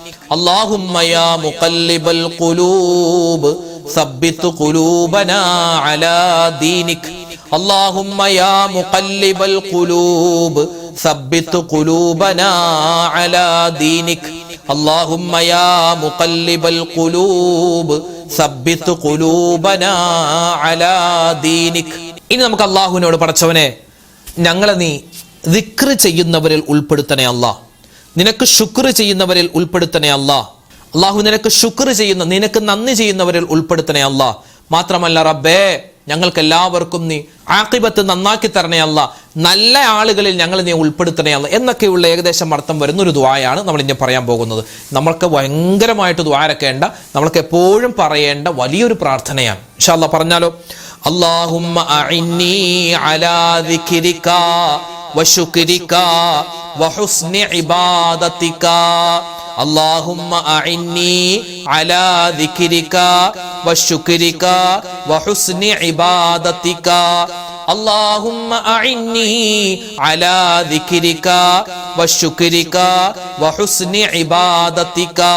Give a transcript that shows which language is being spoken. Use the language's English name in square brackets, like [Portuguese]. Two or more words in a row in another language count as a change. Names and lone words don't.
[Arabic] اللهم يا مقلب القلوب ثبت قلوبنا على دينك اللهم يا مقلب القلوب ثبت قلوبنا على دينك اللهم يا مقلب القلوب ثبت قلوبنا على دينك. [Malayalam] ഇനി നമുക്ക് അല്ലാഹുവിനോട് പടച്ചവനെ ഞങ്ങളെ നീ ദിക്ർ ചെയ്യുന്നവരിൽ ഉൾപ്പെടുത്തണേ അല്ലാഹ്, നിനക്ക് ശുക്ർ ചെയ്യുന്നവരിൽ ഉൾപ്പെടുത്തണേ അല്ലാഹ്. അല്ലാഹു നിനക്ക് ശുക്ർ ചെയ്യുന്ന, നിനക്ക് നന്ദി ചെയ്യുന്നവരിൽ ഉൾപ്പെടുത്തണേ അല്ലാഹ്. മാത്രമല്ല റബ്ബേ, ഞങ്ങൾക്ക് എല്ലാവർക്കും നീ ആഖിബത്ത് നന്നാക്കി തരണേ അല്ലാഹ്, നല്ല ആളുകളിൽ ഞങ്ങൾ നീ ഉൾപ്പെടുത്തണേ അല്ലാഹ് എന്നൊക്കെയുള്ള ഏകദേശം അർത്ഥം വരുന്നൊരു ദുആയാണ് നമ്മൾ ഇനി പറയാൻ പോകുന്നത്. നമ്മൾക്ക് ഭയങ്കരമായിട്ട് ദുആരക്കേണ്ട, നമ്മൾക്ക് എപ്പോഴും പറയേണ്ട വലിയൊരു പ്രാർത്ഥനയാണ്. [Arabic] إن شاء الله പറഞ്ഞാലോ? اللهم أعني على ذكرك وشكرك وحسن عبادتك. اللهم أعني على ذكرك وشكرك وحسن عبادتك. اللهم أعني على ذكرك وشكرك وحسن عبادتك.